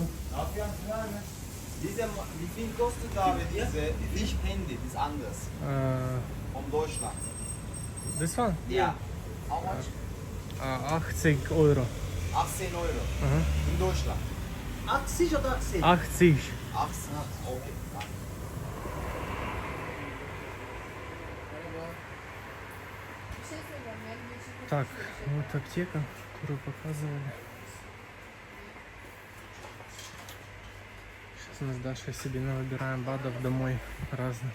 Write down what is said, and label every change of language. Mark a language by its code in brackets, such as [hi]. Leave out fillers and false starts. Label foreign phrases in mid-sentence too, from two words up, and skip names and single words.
[de] Darf ich was fragen? Wie viel kostet aber diese Lichthandy, das anders? Von Deutschland? [en] This one? Ja. How much? [de] 80 Euro. 18 Euro. Aha. In Deutschland. 80 oder 80? 80. 18. Okay, danke. [ru] Так, вот аптека, которую показывали. Сейчас мы с Дашей себе выбираем БАДов домой разных.